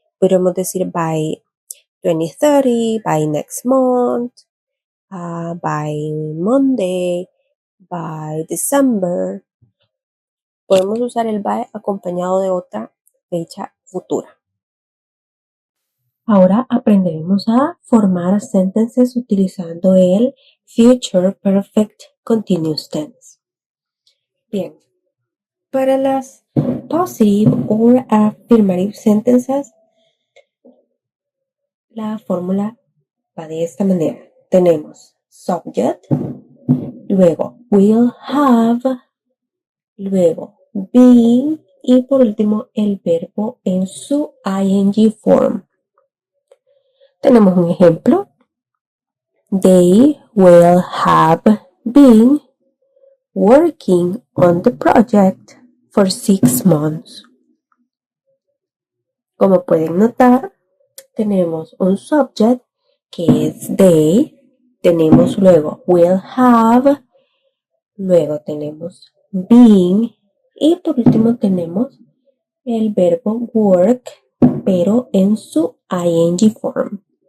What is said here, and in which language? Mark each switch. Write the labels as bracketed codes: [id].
[es] Podemos decir [en] by 2030, by next month, by Monday, by December. [es] Podemos usar el by acompañado de otra fecha futura. Ahora aprenderemos a formar sentences utilizando el Future Perfect Continuous Tense. Bien, para las positive or affirmative sentences, la fórmula va de esta manera. Tenemos subject, luego will have, luego be y por último el verbo en su ing form. Tenemos un ejemplo. [en] They will have been working on the project for 6 months. [es] Como pueden notar, tenemos un subject que es they, tenemos luego will have, luego tenemos been y por último tenemos el verbo work, pero en su ing form.